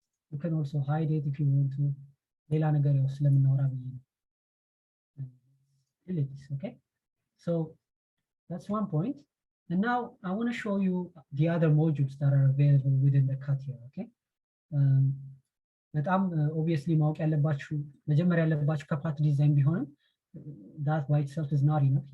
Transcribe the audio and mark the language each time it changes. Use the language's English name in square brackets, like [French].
[English] You can also hide it if you want to. [Amharic] ሌላ ነገር ያው ስለምናወራ ብዬ ነው። [English] Delete this, okay? So that's one point. And now I want to show you the other modules that are available within the CATIA, okay? [Amharic] በጣም obviously ማወቅ ያለባችሁ መጀመሪያ ያለባችሁ ከፓት ዲዛይን ቢሆንም [English] that by itself is not enough.